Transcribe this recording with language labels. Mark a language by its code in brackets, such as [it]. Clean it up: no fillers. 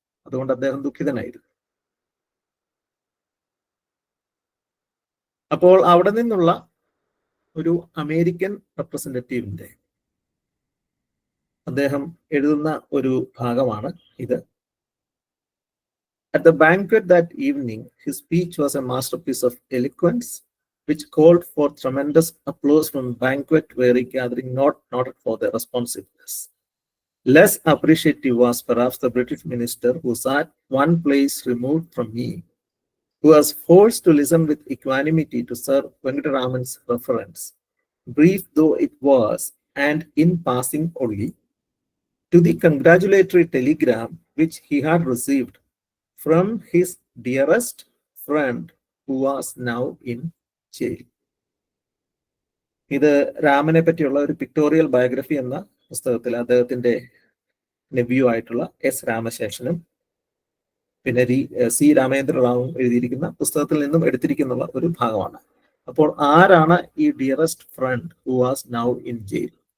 [ml] അതുകൊണ്ട് അദ്ദേഹം ദുഃഖിതനായിരുന്നു. അപ്പോൾ അവിടെ നിന്നുള്ള ഒരു അമേരിക്കൻ റെപ്രസെന്റേറ്റീവിന്റെ അദ്ദേഹം എഴുതുന്ന ഒരു ഭാഗമാണ് ഇത്. [en] At the banquet that evening, his speech was a masterpiece of eloquence, which called for tremendous applause from banquet-weary gathering not noted for their responsiveness. Less appreciative was perhaps the British minister who sat one place removed from me, who was forced to listen with equanimity to Sir Venkataraman's reference, brief though it was, and in passing only, to the congratulatory telegram which he had received from his dearest friend who was now in jail. [ml] ഇത് രാമനെ പറ്റിയുള്ള ഒരു pictorial biography എന്ന പുസ്തകത്തിൽ അദ്ദേഹത്തിന്റെ nephew ആയിട്ടുള്ള S. രാമശേഷനും പിന്നെ C. Ramendra റാവുവും എഴുതിയിരിക്കുന്ന പുസ്തകത്തിൽ നിന്നും എടുത്തിരിക്കുന്ന ഒരു ഭാഗമാണ്. അപ്പോൾ ആരാണ് ഈ [en] Dearest friend who was now in jail?